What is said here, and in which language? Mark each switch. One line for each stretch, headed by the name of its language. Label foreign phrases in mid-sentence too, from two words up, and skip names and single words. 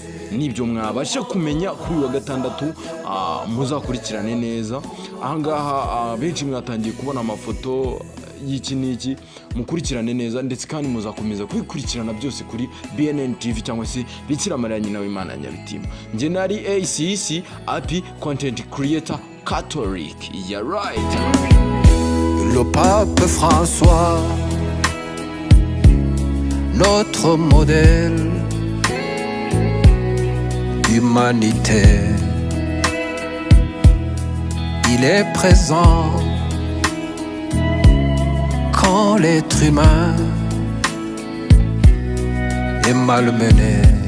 Kinyarwanda: Nibyo mwabasha kumenya kuri uyu wa gatandatu, muzakurikirane neza. Ahangaha benshi mwatangiye kubona amafoto y'iki niki, mukurikirane neza ndetse kandi muzakomeza kwikurikirana byose kuri BNN TV cyangwa se Bikira Mariya nyina w'Imana Nyabitima. Nge nari
English: ACC Happy Content Creator Catholic. Yeah right.
French: Le pape François, notre modèle d'humanité, il est présent quand l'être humain est malmené.